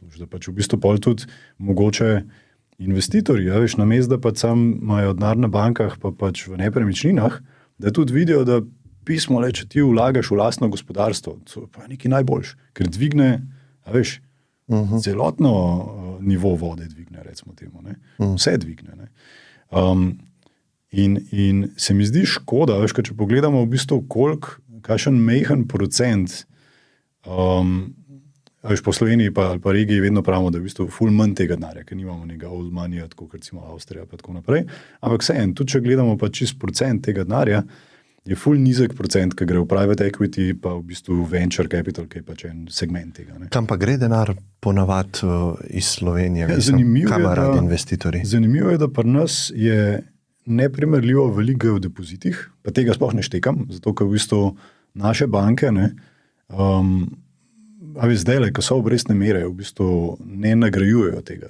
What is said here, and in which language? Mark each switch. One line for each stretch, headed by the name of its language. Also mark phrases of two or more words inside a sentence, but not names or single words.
Slovenian: Da pač v bistvu pol tudi mogoče investitorji, na mesto, da pač sam imajo denar na bankah, pa pač v nepremičninah, da tudi vidijo, da pismo le, če ti vlagaš v lastno gospodarstvo, to je pa nekaj najboljš, ker dvigne, celotno nivo vode dvigne, recimo temu. Vse dvigne. In se mi zdi škoda, če pogledamo v bistvu kakšen majhen procent po Sloveniji pa regiji vedno pravimo, da je v bistvu ful manj tega denarja, ker nimamo nekega
English: old money,
Slovenian: tako kot recimo Avstrija pa tako naprej. Ampak vseeno, tudi če gledamo pa čist procent tega denarja, je ful nizek procent, ki gre v
English: private equity,
Slovenian: pa v bistvu
English: venture capital,
Slovenian: ki je pač en segment tega. Kam pa gre denar ponavadi iz Slovenije? Kamera investitorji. Zanimivo je, da pri nas je neprimerljivo veliko v depozitih, pa tega sploh ne štekam, zato ker v bistvu naše banke, zdaj, ko so obrestne mere, v bistvu ne nagrajujejo tega.